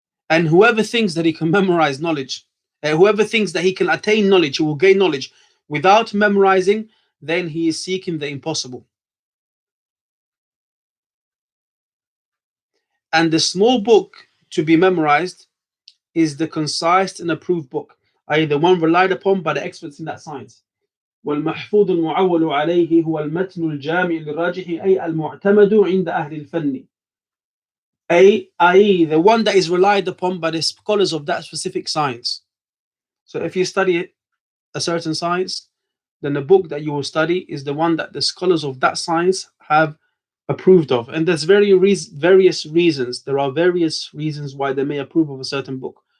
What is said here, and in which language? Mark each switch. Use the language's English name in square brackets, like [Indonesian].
[English] And whoever thinks that he can memorize knowledge, whoever thinks that he can attain knowledge, he will gain knowledge without memorizing, then he is seeking the impossible. And the small book to be memorized is the concise and approved book, i.e., the one relied upon by the experts in that science. [Arabic] والمحفوظ المعول عليه هو المتن الجامع للراجح أي المعتمد عند أهل الفن. [English] i.e., the one that is relied upon by the scholars of that specific science. So if you study a certain science, then the book that you will study is the one that the scholars of that science have approved of. And there's various reasons. There are various reasons why they may approve of a certain book.